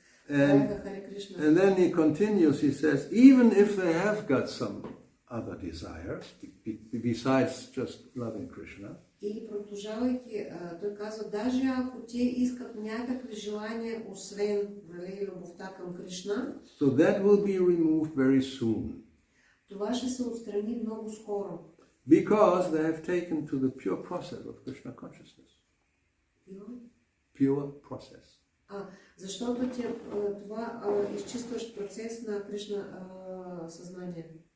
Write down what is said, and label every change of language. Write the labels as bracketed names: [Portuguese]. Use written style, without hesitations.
[English] And then he continues, he says, even if they have got some other desires, besides just loving Krishna, [Bulgarian] и продължавайки, той казва, даже ако те искат някакви желания, освен любовта към Кришна, [English] so that will be removed very soon. [Bulgarian] Това ще се отстрани много скоро. [English] Because they have taken to the pure process of Krishna consciousness. Pure process. [Bulgarian] Защото това изчистващ процес на Кришна съзнание.